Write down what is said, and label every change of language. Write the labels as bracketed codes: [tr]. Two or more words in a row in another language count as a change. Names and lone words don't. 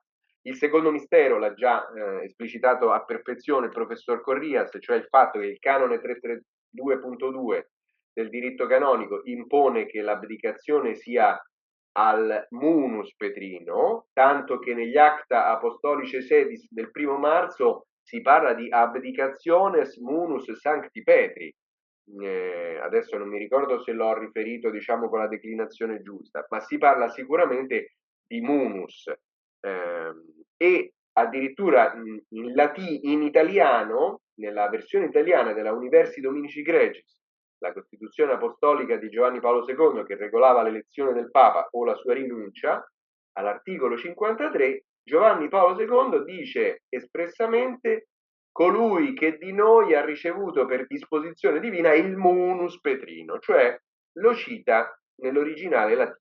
[it] Il secondo mistero l'ha già esplicitato a perfezione il professor Corrias, cioè il fatto che il canone 332.2 del diritto canonico impone che l'abdicazione sia al munus petrino, tanto che negli Acta Apostolice Sedis del 1 marzo si parla di [la] abdicationes munus sancti Petri. [it] Adesso non mi ricordo se l'ho riferito, diciamo, con la declinazione giusta, ma si parla sicuramente di munus, e addirittura in italiano, nella versione italiana della Universi Dominici Gregis, la Costituzione Apostolica di Giovanni Paolo II, che regolava l'elezione del Papa o la sua rinuncia, all'articolo 53 Giovanni Paolo II dice espressamente: colui che di noi ha ricevuto per disposizione divina il munus petrino, cioè lo cita nell'originale latino.